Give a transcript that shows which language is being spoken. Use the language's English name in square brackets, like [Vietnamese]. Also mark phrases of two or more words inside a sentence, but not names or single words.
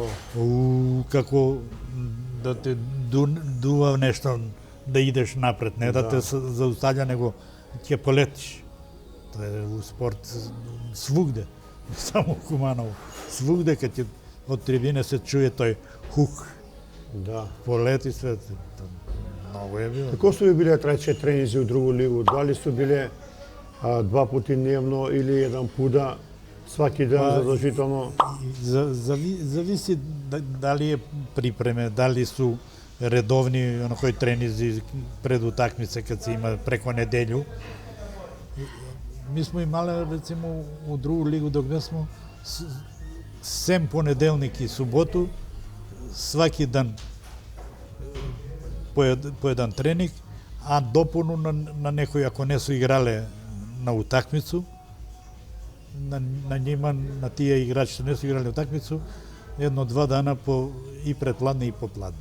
[Macedonian] Како да те дува нешто да идеш напред, не да те зауставља, него ќе полетиш. Тоа е у спорт свугде, само Куманово. Свугде кад ќе од трибине се чуе тој хук. Да. Полети све. Многу е било. Како су ви биле трајче тренинзи у другу лигу? Дали су биле 2 пати дневно или еден пуда сваки ден задолжително? Зависи дали е припреме, дали су редовни оној тренинзи пред утакмица кад се има преко неделју. Ми смо имале рецимо у другу лигу док смо сем понеделник и суботу сваки ден по еден тренинг, а дополно на некои ако не су играле на утакмицу, на нима, на тие играчи што не су играле на утакмицу, 1-2 дана и предпладне и попладне.